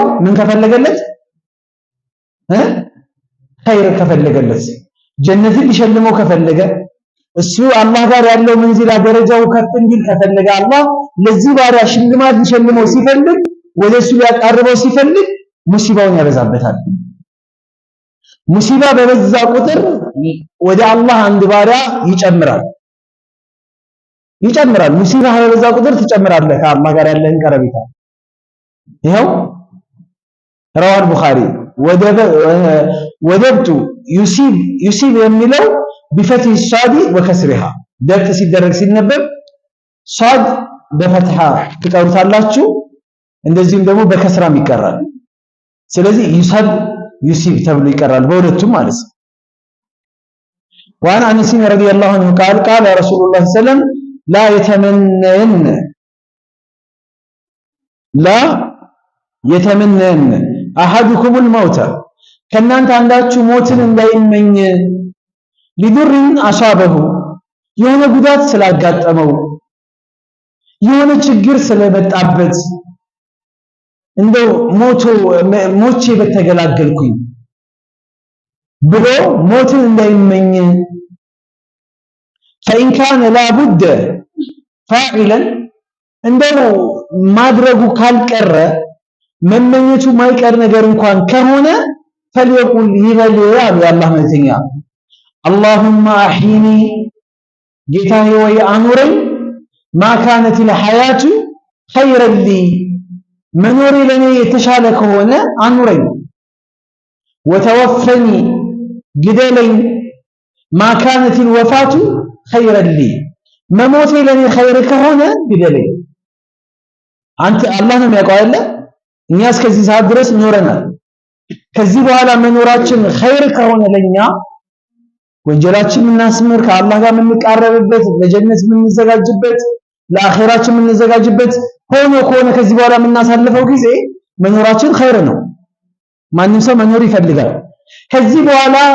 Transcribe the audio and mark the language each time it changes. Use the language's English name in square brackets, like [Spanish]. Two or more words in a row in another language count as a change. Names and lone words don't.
[Amharic] ምን ከፈለገለት ኸይር ከፈለገለት ጀነትን ሊሸልመው ከፈለገ እሱ አላህ ጋር ያለው መንዚላ ደረጃው ከፍ እንዲል ከፈለገ አላህ ለዚህ ባሪያ ሽልማት ሊሸልመው ሲፈልግ ወደሱ ሊያቃርበው ሲፈልግ ሙሲባውን ያበዛበታል። ሙሲባ በበዛ ቁጥር ወደ አላህ አንድ ባሪያ ይጨምራል። ሙሲባ በበዛ ቁጥር ትጨምራለህ ከአላህ ጋር ያለህን ቀረቤታ። ይኸው [Arabic] رواه البخاري [Amharic] ወደብቱ ዩሲብ የሚለው [Arabic] بفتح الصاد وكسرها [Amharic] ደብት ሲደረግ ሲነበብ ሷድ በፈትሐ ትቀሩታላችሁ፣ እንደዚህም ደግሞ በከስራም ይቀራል። ስለዚህ ዩሲብ ተብሎ ይቀራል በሁለቱም ማለት ነው። [Arabic] وعن أنس رضي الله عنه قال رسول الله صلى الله عليه وسلم لا يتمنين أحدكم الموت [Amharic] ከእናንተ አንዳችሁ ሞትን እንዳይመኝ [Arabic] لضر أصابه [Amharic] የሆነ ጉዳት ስላጋጠመው የሆነ ችግር ስለመጣበት እንደው ሞቼ በተገላገልኩኝ ብሎ ሞትን እንዳይመኝ [Arabic] فإن كان لا بد فاعلا [Amharic] እንደው ማድረጉ ካልቀረ መመኘቱ ማይቀር ነገር እንኳን ከሆነ فليقول ይበል ያሉ የአላህ መልእክተኛ [Arabic] اللهم أحيني [Amharic] ጌታዬ ወይ አኑረኝ [Arabic] ما كانت الحياة خيرا لي [Amharic] መኖሬ ለኔ የተሻለ ከሆነ አኑረኝ وتوفني ግደለኝ [Arabic] ما كانت الوفاة خيرا لي [Amharic] መሞቴ ለኔ ኸይር ከሆነ ግደለኝ። አንተ አላህ ነው የሚያውቀው አይደለ? እኛ እስከዚህ ሰዓት ድረስ ኖረናል። ከዚህ በኋላ መኖራችን ኸይር ከሆነ ለኛ ወንጀላችን የምናስምር ከአላህ ጋር የምንቃረብበት ለጀነት የምንዘጋጅበት ለአኺራችን የምንዘጋጅበት ሆኖ ከሆነ ከዚህ በኋላ የምናሳልፈው ጊዜ መኖራችን ኸይር ነው። ማንም ሰው መኖር ይፈልጋል። ከዚህ በኋላ